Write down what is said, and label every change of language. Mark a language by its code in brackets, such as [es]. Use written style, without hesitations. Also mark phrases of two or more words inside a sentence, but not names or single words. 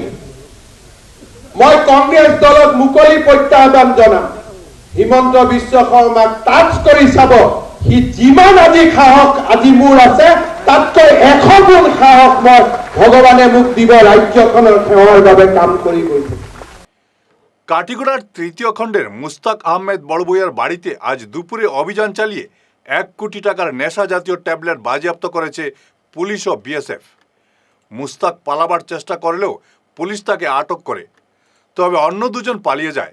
[as] মই কংগ্ৰেছ দলক মুকলি প্ৰত্যাহ্বান জনাম, হিমন্ত বিশ্ব শৰ্মাক টাচ কৰি চাব। সি যিমান আজি সাহস আজি মোৰ আছে, তাতকৈ 100 গুণ সাহস মই ভগৱানে মোক দিব ৰাজ্যখনৰ সেৱাৰ বাবে কাম কৰি গৈ থাকিম। [bn] কাটিগড়ার তৃতীয় খণ্ডের মুস্তাক আহমেদ বড়বুইয়ার বাড়িতে আজ দুপুরে অভিযান চালিয়ে 1 কোটি টাকার নেশা জাতীয় ট্যাবলেট বাজেয়াপ্ত করেছে পুলিশ ও বিএসএফ। মুস্তাক পালাবার চেষ্টা করলেও পুলিশ তাকে আটক করে, তবে অন্য দুজন পালিয়ে যায়।